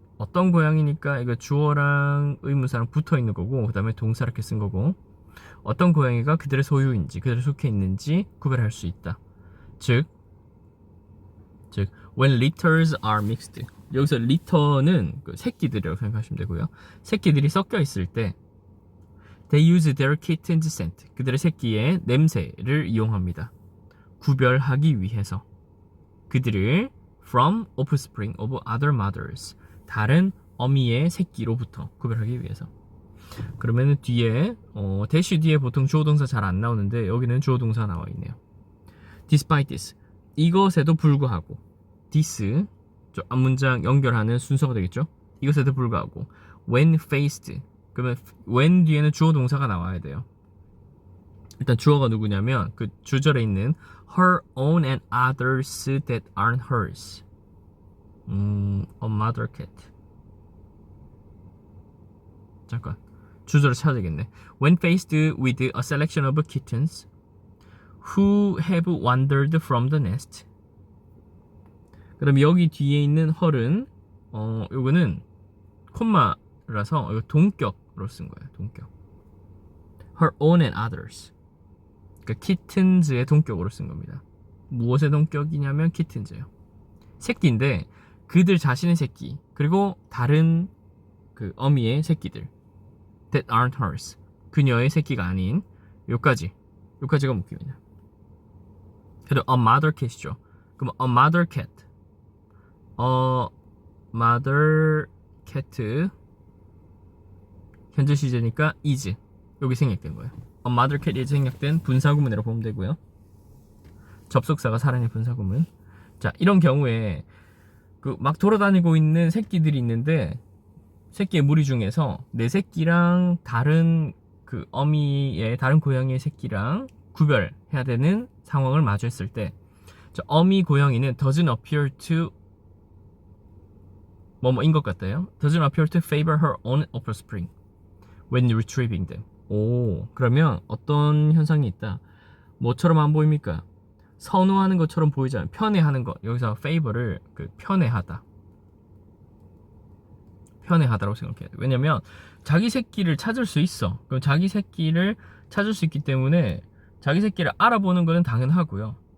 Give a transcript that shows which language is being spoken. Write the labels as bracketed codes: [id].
[ko] 어떤 고양이니까 이거 주어랑 의문사랑 붙어 있는 거고, 그 다음에 동사 이렇게 쓴 거고, 어떤 고양이가 그들의 소유인지, 그들에 속해 있는지 구별할 수 있다. [en] 즉 when litters are mixed. [ko] 여기서 litter는 그 새끼들이라고 생각하시면 되고요. 새끼들이 섞여 있을 때 [en] they use their kitten's scent. [ko] 그들의 새끼의 냄새를 이용합니다. 구별하기 위해서. 그들을 [en] from offspring of other mothers. [ko] 다른 어미의 새끼로부터 구별하기 위해서. 그러면은 뒤에 대시 뒤에 보통 주어동사 잘 안 나오는데 여기는 주어동사 나와 있네요. [en] Despite this, [ko] 이것에도 불구하고. this, 앞문장 연결하는 순서가 되겠죠. 이것에도 불구하고. [en] When faced, [ko] 그러면 when 뒤에는 주어동사가 나와야 돼요. 일단 주어가 누구냐면 그 주절에 있는 [en] her own and others that aren't hers. A mother cat. [ko] 잠깐, 주절을 찾아야 되겠네. [en] When faced with a selection of kittens who have wandered from the nest. [ko] 그럼 여기 뒤에 있는 her은 요거는 콤마라서 이거 동격으로 쓴 거예요. [en] 동격. Her own and others. [ko] 그러니까 kittens의 동격으로 쓴 겁니다. 무엇의 동격이냐면 kittens예요. 새끼인데 그들 자신의 새끼, 그리고 다른 그 어미의 새끼들. [en] That aren't hers. [ko] 그녀의 새끼가 아닌 요까지가 묶입니다. [en] 그리고 a mother cat이죠. 그럼 a mother cat [ko] mother cat 현재 시제니까 is 여기 생략된 거예요. mother cat is 생략된 분사구문이라고 보면 되고요. 접속사가 사랑의 분사구문. 자, 이런 경우에 그 막 돌아다니고 있는 새끼들이 있는데 새끼의 무리 중에서 내 새끼랑 다른 그 어미의 다른 고양이의 새끼랑 구별해야 되는 상황을 마주했을 때 어미 고양이는 [en] doesn't appear to [ko] 뭐뭐인 것 같아요. [en] doesn't appear to favor her own offspring when retrieving them. [ko] 오, 그러면 어떤 현상이 있다. 뭐처럼 안 보입니까? 선호하는 것처럼 보이지 않아요. 편애하는 것. 여기서 favor를 편애하다. 편애하다라고 생각해야 돼요. 왜냐면 자기 새끼를 찾을 수 있어. 그럼 자기 새끼를 찾을 수 있기 때문에 자기 새끼를 알아보는 거는 당연하고요.